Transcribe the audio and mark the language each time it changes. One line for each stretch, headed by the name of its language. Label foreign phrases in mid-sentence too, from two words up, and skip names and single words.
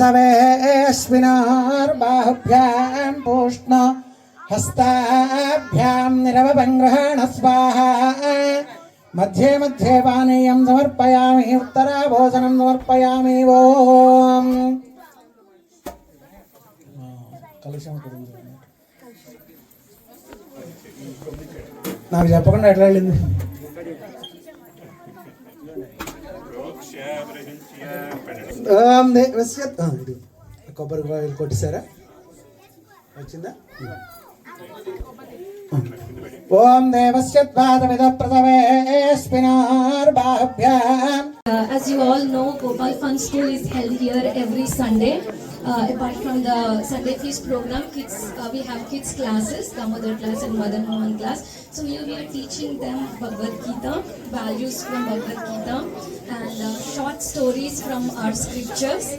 Sanskrit: प्रसवेऽस्मिनार्बाहुभ्यां पूष्ण हस्ताभ्यां निरवपङ्ग्रहण स्वाहा मध्ये मध्ये पानीयं समर्पयामि उत्तराभोजनं समर्पयामि ओम
Telugu: कलशं నాకు చెప్పకుండా ఎట్లా వెళ్ళింది
Sanskrit: ॐ देवस्य
Telugu: కొబ్బరికాయలు కొట్టేశారా వచ్చిందా
Sanskrit: ॐ देवस्य द्वादविध प्रसवेस्मिनार्बाहुभ्यां
English: as you all know, Gopal Fun School is held here every Sunday. Apart from the Sunday Feast program, we have kids classes, Damodar class and Madan Mohan class. So here we are teaching them Bhagavad Gita, values from Bhagavad Gita, and short stories from our scriptures.